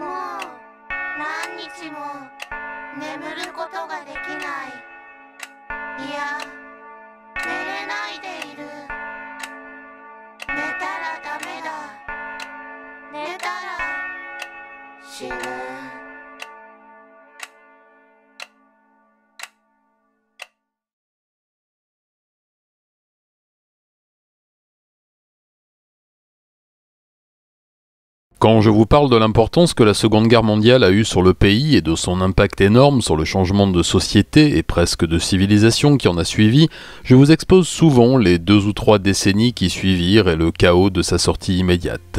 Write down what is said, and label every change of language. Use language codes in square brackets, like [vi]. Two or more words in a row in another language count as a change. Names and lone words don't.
[ja] もう何日も眠ることができない。いや、寝れないでいる。寝たらダメだ。寝たら死ぬ。 [fr] Quand je vous parle de l'importance que la Seconde Guerre mondiale a eue sur le pays et de son impact énorme sur le changement de société et presque de civilisation qui en a suivi, je vous expose souvent les 2 ou 3 décennies qui suivirent et le chaos de sa sortie immédiate.